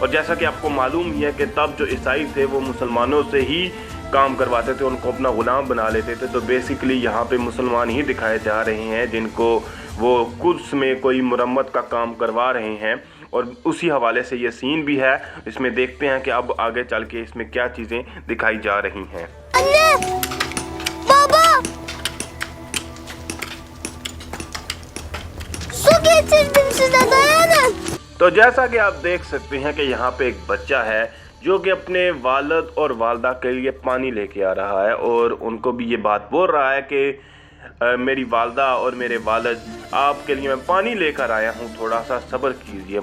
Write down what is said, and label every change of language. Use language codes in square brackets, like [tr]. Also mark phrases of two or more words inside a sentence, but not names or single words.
[ur] اور جیسا کہ آپ کو معلوم ہی ہے کہ تب جو عیسائی تھے وہ مسلمانوں سے ہی کام کرواتے تھے، ان کو اپنا غلام بنا لیتے تھے. تو بیسکلی یہاں پہ مسلمان ہی دکھائے جا رہے ہیں جن کو وہ قدس میں کوئی مرمت کا کام کروا رہے ہیں اور اسی حوالے سے یہ سین بھی ہے. اس میں دیکھتے ہیں کہ اب آگے چل کے اس میں کیا چیزیں دکھائی جا رہی ہیں. [tr] Baba! Su getirdim size, dayanın. [ur] تو جیسا کہ آپ دیکھ سکتے ہیں کہ یہاں پہ ایک بچہ ہے جو کہ اپنے والد اور والدہ کے لیے پانی لے کے آ رہا ہے اور ان کو بھی یہ بات بول رہا ہے کہ میری والدہ اور میرے والد آپ کے لیے میں پانی لے کر آیا ہوں، تھوڑا سا صبر کیجیے.